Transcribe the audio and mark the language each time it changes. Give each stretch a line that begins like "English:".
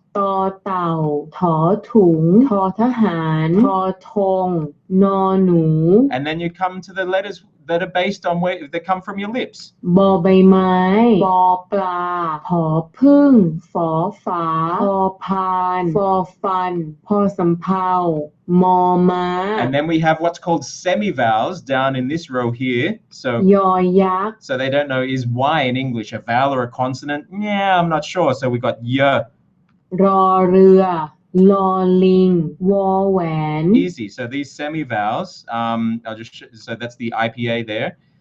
Thai: ตอเต่าถอถุงทอทหารทอธงนอหนู
English: And then you come to the letters that are based on where they come from your lips.
Thai: บอใบไม้ปอปลาผอพึ่งฝอฝาพอพานฟอฟันพอสำเภามอม้า
English: And then we have what's called semivowels down in this row here.
Thai: ยอยักษ์
English: So they don't know, is Y in English a vowel or a consonant? Yeah, I'm not sure. So we got y.
Thai: รอเรือลอลิงวอแหวน
English: Easy. So these semivowels, I'll just so that's the IPA there.